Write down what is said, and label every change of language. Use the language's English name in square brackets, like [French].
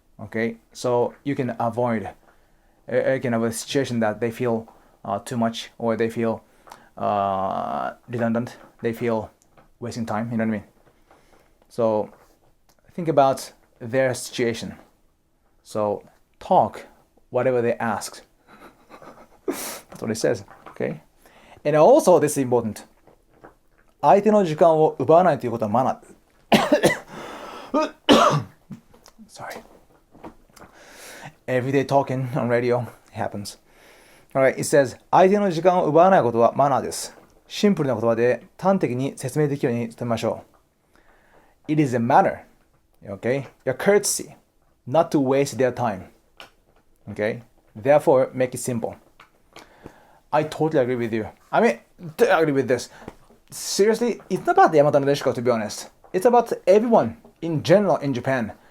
[English] Okay, so you can avoid a situation that they feel too much, or they feel redundant, they feel wasting time. You know what I mean? So think about their situation. So talk whatever they ask. That's what it says. Okay, and also this is important. [Japanese] 相手の時間を奪わないということはマナー。 [English] Sorry. Everyday talking on radio happens. Alright, it says, [Japanese] 相手の時間を奪わないことはマナーです。シンプルな言葉で端的に説明できるように努めましょう。 [English] It is a manner, okay? Your courtesy, not to waste their time. Okay? Therefore, make it simple. I totally agree with you. I mean, I agree with this. Seriously, it's not about Yamato Nadeshiko, to be honest. It's about everyone in general in Japan